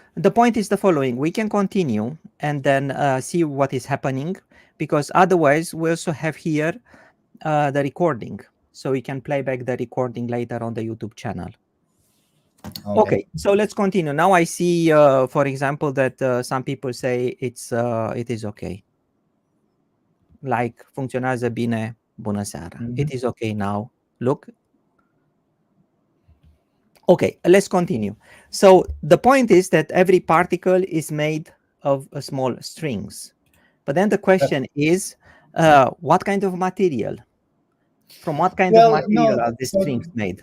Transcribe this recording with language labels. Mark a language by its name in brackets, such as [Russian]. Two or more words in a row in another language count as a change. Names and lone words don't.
[English] The point is the following. We can continue and then see what is happening, because otherwise we also have here the recording. So we can play back the recording later on the YouTube channel. Okay, so let's continue. Now I see, for example, that some people say it is okay. Like, [Romanian] funcționează bine, bună seara. [English] It is okay now. Look. Okay, let's continue. So the point is that every particle is made of small strings. But then the question is, what kind of material? From what kind of material are the strings made?